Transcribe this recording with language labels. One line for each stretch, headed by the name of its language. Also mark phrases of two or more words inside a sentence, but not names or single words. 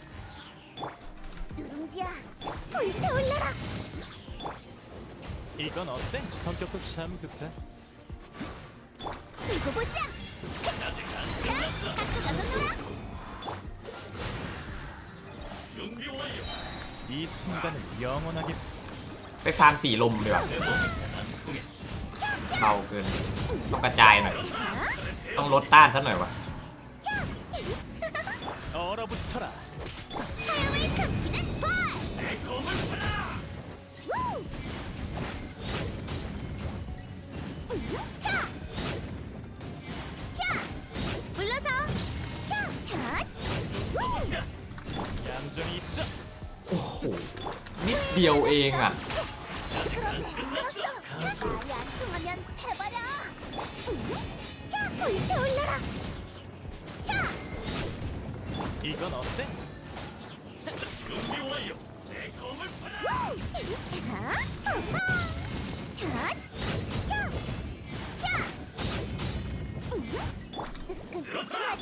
Korean: 누룽지야, 불태올려라. 이건 어때? 성격도 참 급해. 두고 보자. 아직 안 자, 갖고 가서 놀아. 준비 완료. 이 순간은 영원하게
Thai: ไปฟาร์มสีลมดีกว่าเบาเกินต้องกระจายหน่อยต้องลดต้านซะหน่อยวะ
Korean: 얼어붙어라. 사람을 삼키는 벌. 내 검을 쳐라. 물러서. 얌전히 있어.
Thai: โอ้โหนิดเดียวเองอ่ะ
Korean: 말이 안 통하면 패버려. 불태올려라. 이건 어때? 준비 완료. 새 검을 쳐라. 뜨끈뜨끈하지.